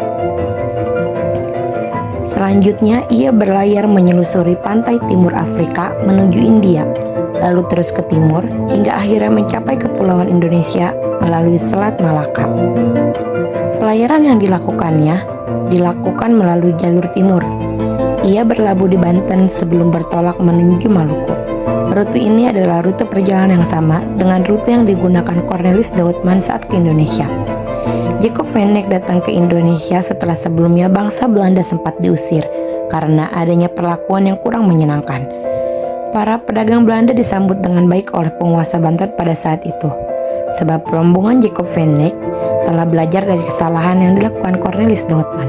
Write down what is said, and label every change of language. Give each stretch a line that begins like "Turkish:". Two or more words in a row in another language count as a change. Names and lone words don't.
Indonesian: Selanjutnya, ia berlayar menyelusuri pantai timur Afrika menuju India, lalu terus ke timur hingga akhirnya mencapai Kepulauan Indonesia melalui Selat Malaka. Pelayaran yang dilakukan melalui jalur timur. Ia berlabuh di Banten sebelum bertolak menuju Maluku. Rute ini adalah rute perjalanan yang sama dengan rute yang digunakan Cornelis de Houtman saat ke Indonesia. Jacob van Eyck datang ke Indonesia setelah sebelumnya bangsa Belanda sempat diusir karena adanya perlakuan yang kurang menyenangkan. Para pedagang Belanda disambut dengan baik oleh penguasa Banten pada saat itu, sebab rombongan Jacob van Eyck telah belajar dari kesalahan yang dilakukan Cornelis de Houtman.